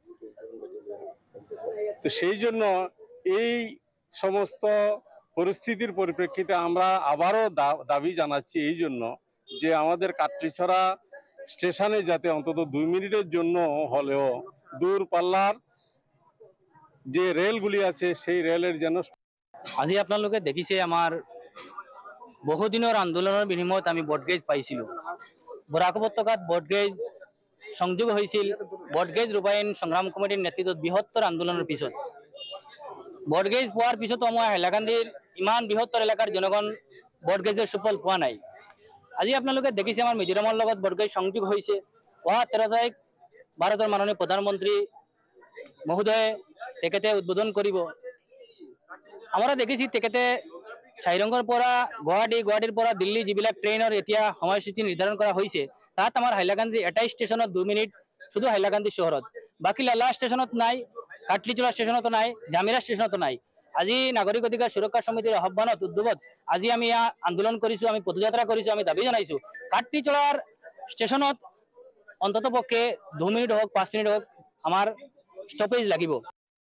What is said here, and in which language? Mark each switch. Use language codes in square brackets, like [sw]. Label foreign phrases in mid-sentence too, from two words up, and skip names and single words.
[bn] তো সেই জন্য এই সমস্ত পরিস্থিতির পরিপ্রেক্ষিতে আমরা আবারও দাবি জানাচ্ছি এই জন্য যে আমাদের কাটলিছড়া স্টেশনে যাতে অন্তত 2 মিনিটের জন্য হলেও দূরপাল্লার যে রেলগুলি আছে সেই রেলের যেন। [as] আজি আপোনালোকে দেখিছে আমাৰ বহুদিনৰ আন্দোলনৰ বিনিময়ত আমি বটগেজ পাইছিলোঁ। বৰাক উপত্যকাত বটগেজ সংযোগ হৈছিল। বটগেজ ৰূপায়ণ সংগ্ৰাম কমিটিৰ নেতৃত্বত বৃহত্তৰ আন্দোলনৰ পিছত বটগেজ পোৱাৰ পিছতো আমাৰ হাইলাকান্দিৰ ইমান বৃহত্তৰ এলেকাৰ জনগণ বটগেজৰ সুফল পোৱা নাই। আজি আপোনালোকে দেখিছে আমাৰ মিজোৰামৰ লগত বটগেজ সংযোগ হৈছে। অহা 13 তাৰিখ ভাৰতৰ মাননীয় প্ৰধানমন্ত্ৰী মহোদয়ে তেখেতে উদ্বোধন কৰিব। [bn] আমরা দেখেছি [as] তেখেতে সাইরঙ্গৰ পৰা গুৱাহাটীৰ পৰা দিল্লী যিবিলাক ট্ৰেইনৰ এতিয়া সময়সূচী নিৰ্ধাৰণ কৰা হৈছে, তাত আমাৰ হাইলাকান্দি এটা ষ্টেচনত 2 মিনিট, শুধু হাইলাকান্দি চহৰত। বাকী লালা ষ্টেচনত নাই, কাটলিছড়া ষ্টেচনতো নাই, জামিৰা ষ্টেচনতো নাই। আজি নাগৰিক অধিকাৰ সুৰক্ষা সমিতিৰ আহ্বানত উদ্যোগত আজি আমি আন্দোলন কৰিছোঁ, আমি পদযাত্ৰা কৰিছোঁ, আমি দাবী জনাইছোঁ কাটলিছড়াৰ ষ্টেচনত অন্তত পক্ষে 2 মিনিট হওক 5 মিনিট হওক আমাৰ ষ্টপেজ লাগিব।